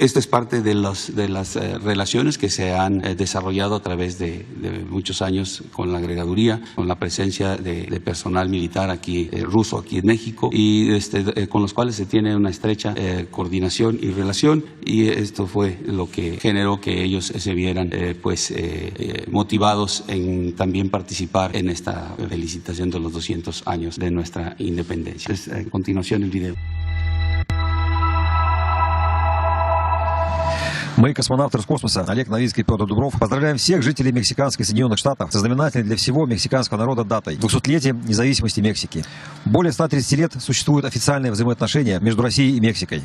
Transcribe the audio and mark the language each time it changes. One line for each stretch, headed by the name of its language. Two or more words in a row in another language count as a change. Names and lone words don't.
Spanish: Esta es parte de las relaciones que se han desarrollado a través de muchos años con la agregaduría, con la presencia de personal militar ruso aquí en México y con los cuales se tiene una estrecha coordinación y relación, y esto fue lo que generó que ellos se vieran motivados en también participar en esta felicitación de los 200 años de nuestra independencia. A continuación el video.
Russian: Мы, космонавты Роскосмоса Олег Новицкий и Петр Дубров, поздравляем всех жителей мексиканских Соединенных Штатов со знаменательной для всего мексиканского народа датой – 200-летием независимости Мексики. Более 130 лет существуют официальные взаимоотношения между Россией и Мексикой.